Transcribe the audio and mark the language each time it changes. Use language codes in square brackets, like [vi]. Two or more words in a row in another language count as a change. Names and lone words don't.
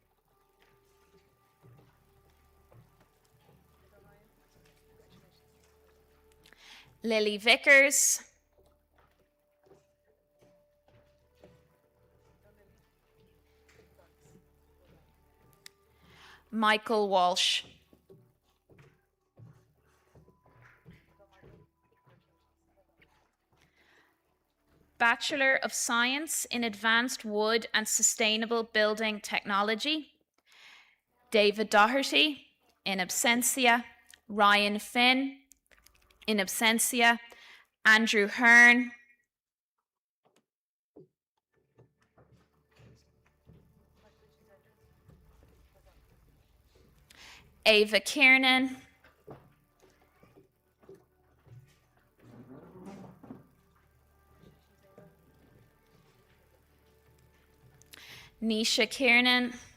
[en] Lily Vickers. Michael Walsh. Bachelor of Science in Advanced Wood and Sustainable Building Technology, David Doherty, in absentia, Ryan Finn, in absentia, Andrew Hearn, Ava Kiernan, Nisha Kiernan,